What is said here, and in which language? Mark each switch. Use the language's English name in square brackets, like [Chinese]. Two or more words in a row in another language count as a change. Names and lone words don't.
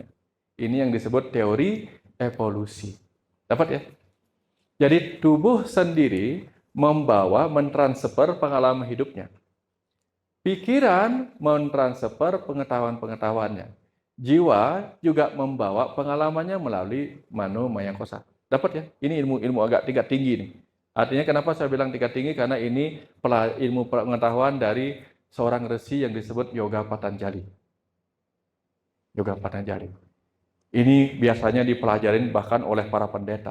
[Indonesian] Ini yang disebut teori evolusi. Dapat ya? Jadi tubuh sendiri mentransfer pengalaman hidupnya. Pikiran mentransfer pengetahuan-pengetahuannya. Jiwa juga membawa pengalamannya melalui mano maya kosa. Dapat ya? Ini ilmu agak tingkat tinggi nih. Artinya kenapa saya bilang tingkat tinggi? Karena ini ilmu pengetahuan dari seorang resi yang disebut Yoga Patanjali. Yoga Patanjali. Ini biasanya dipelajarin bahkan oleh para pendeta.